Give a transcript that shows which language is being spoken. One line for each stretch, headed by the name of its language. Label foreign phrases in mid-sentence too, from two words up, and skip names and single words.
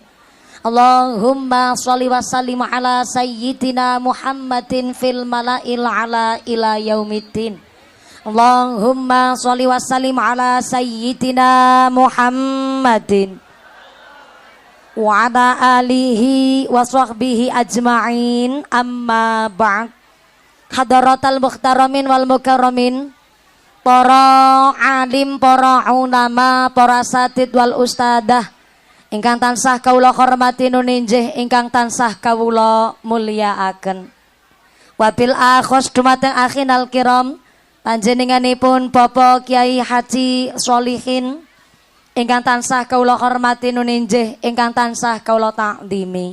Arabic: اللهم صل وسلم على سيدنا محمد في الملأ الأعلى إلى يوم الدين. اللهم صل وسلم على سيدنا محمد وعلى آله وصحبه أجمعين أما بعد. حضرات المحترمين والمكرمين,
Javanese: para alim, para ulama, para satid wal ustadah ingkang tansah kawula hormati nuninjih, ingkang tansah kawula mulyakaken.
Arabic: وبالأخص
Javanese: dumateng
Arabic: أخينا الكرام,
Javanese: panjenenganipun Bapak Kiai Haji Sholihin ingkang tansah kawula hormati nuninjih ingkang tansah kawula takdimi.